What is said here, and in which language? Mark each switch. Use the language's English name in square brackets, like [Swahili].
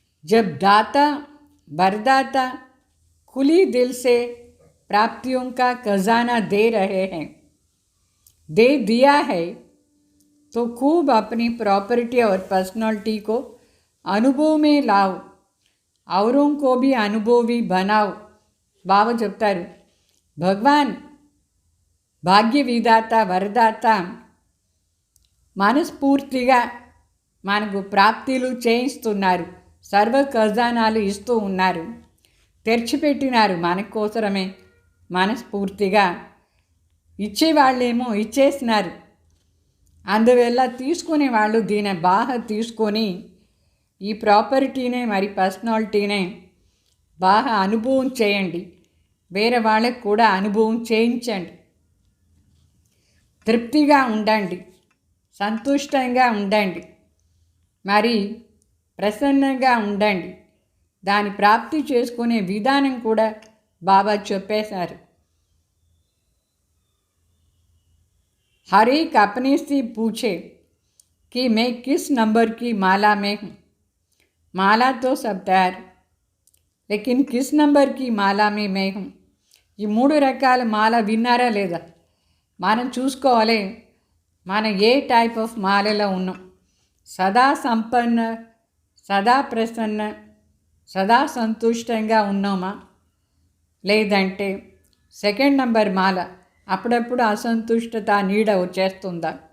[Hindi] जब दाता वरदाता खुली दिल से प्राप्तियों का खजाना दे रहे हैं, दे दिया है, तो खूब अपनी प्रॉपर्टी और पर्सनालिटी को अनुभव में लाओ, औरों को भी अनुभवी बनाओ. [Telugu] बाबा చెప్తారు భగవాన్ భాగ్య విధాత వరదాత మనస్ఫూర్తిగా మనకు ప్రాప్తిలు చేయిస్తున్నారు, సర్వ ఖజానాలు ఇస్తూ ఉన్నారు, తెరిచిపెట్టినారు మన కోసమే. మనస్ఫూర్తిగా ఇచ్చేవాళ్ళేమో ఇచ్చేసినారు. అందువల్ల తీసుకునే వాళ్ళు దీన్ని బాగా తీసుకొని ఈ ప్రాపర్టీనే మరి పర్సనాలిటీనే బాగా అనుభవం చేయండి. వేరే వాళ్ళకు కూడా అనుభవం చేయించండి. తృప్తిగా ఉండండి, సంతుష్టంగా ఉండండి, మరి ప్రసన్నంగా ఉండండి. దాని ప్రాప్తి చేసుకునే విధానం కూడా బాబా చెప్పేశారు. [Hindi] हर एक अपने से पूछे कि मैं किस नंबर की माला में हूँ. माला तो सब तैयार, लेकिन किस नंबर की माला में मैं हूँ. [Telugu] ఈ 3 రకాల మాల విన్నారా లేదా? మనం చూసుకోవాలి మనం ఏ టైప్ ఆఫ్ మాలలో ఉన్నాం. సదా సంపన్న, సదా ప్రసన్న, సదా సంతుష్టంగా ఉన్నామా? లేదంటే సెకండ్ నంబర్ మాల అప్పుడప్పుడు అసంతుష్టత నీడ వచ్చేస్తుందా?